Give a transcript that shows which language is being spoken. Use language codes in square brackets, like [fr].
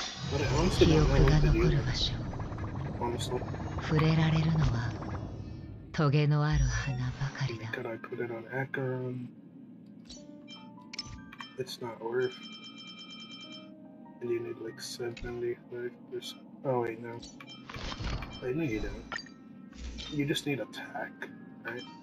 [en] But I honestly don't know what to do. Honestly. [ja] 触れられるのはトゲのある花ばかりだ。 [en] Could I put it on Acheron? It's not worth. And you need like 75%. Oh wait, no. Wait, no you don't. You just need attack, right?